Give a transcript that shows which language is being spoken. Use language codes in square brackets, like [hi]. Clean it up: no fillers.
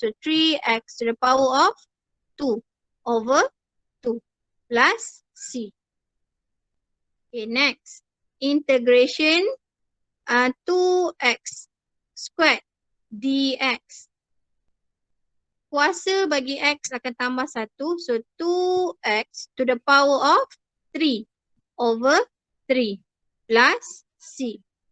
[en] So 3x to the power of 2 over 2 plus C. Okay, next. Integration 2x squared dx. [ms] Kuasa bagi x akan tambah 1. [en] So 2x to the power of 3 over 3 plus C.